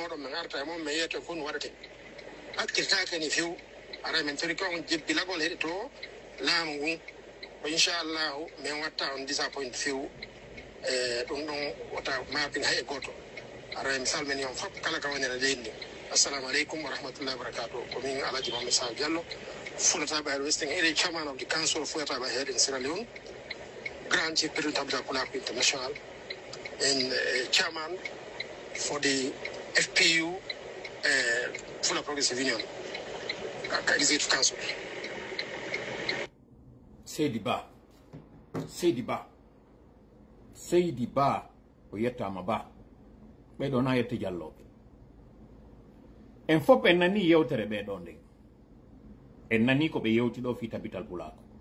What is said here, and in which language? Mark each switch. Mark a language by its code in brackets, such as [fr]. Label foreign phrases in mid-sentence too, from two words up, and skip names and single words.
[ff] moɗon min arta e moon min yeyto fof no waɗate hakkiltake ni few ara min torki on jebbilagol heɗito laamu ngun ko inchallahu min watta on disappoint few ɗum ɗon wata mabin hay e goto ara mi salmini on fof kala ka wonira leydi [ar] السلام عليكم ورحمة الله وبركاته [ff] komin Alaji Mohamed Sadio Diallo Fulataɓe [en] Head Western Area chairman of the council of Fulataɓe Head in Sierra Leone grand chief president of the Pulako International and chairman for the FPU Fula Progressive Union executive council. [ff] Seydi Ba o yettama Ba ɓeɗo na yette Dialloɓe en fof en nani yewtere ɓeɗo nden en nani ko ɓe yewti ɗo fi tabital Pulako